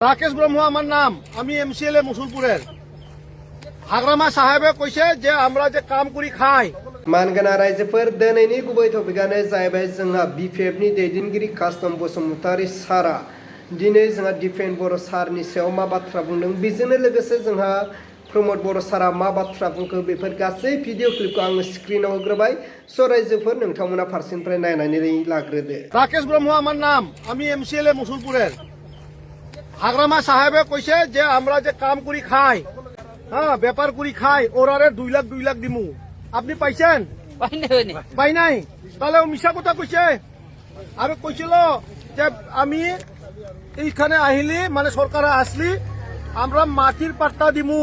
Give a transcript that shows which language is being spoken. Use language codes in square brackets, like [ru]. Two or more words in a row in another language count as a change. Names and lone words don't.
[bn] রাকেশ ব্রহ্ম আমার নাম, আমি এমসিএলএ মুসুলপুরের। হাগ্রামা সাহেবে কইছে যে আমরা যে কাম করি খাই। [brx] मानगोनां रायजोफोर दिनैनि गुबै टपिकआनो जाहैबाय जोंहा बिपिएफनि दैदेनगिरि कास्टम बसुमतारी सारा दिनै जोंहा दिपेन बर' सारनि सायाव मा बाथ्रा बुंदों, बेजोंनो लोगोसे जोंहा प्रमद बर' सारा मा बाथ्रा बुंखो, बेफोर गासै भिडिअ क्लिपखौ आङो स्क्रिनाव होग्रोबाय। स' रायजोफोर नोंथांमोना फारसेनिफ्राय नायनानै लाग्रोदो। [bn] রাকেশ ব্রহ্ম আমার নাম, আমি এমসিএলএ মুসুলপুরের। হাগ্রামা সাহেবে কইছে যে আমরা যে কাম করি খাই, হ্যাঁ ব্যাপার করি খাই, ওরারে 2 লাখ দিমু। আপনি পাইছেন? পাই নাই। তাহলে ও মিছা কথা কইছে। আর কইছিল যে আমি এইখানে আহিলি মানে সরকারে আসলি আমরা মাটির পাট্টা দিমু।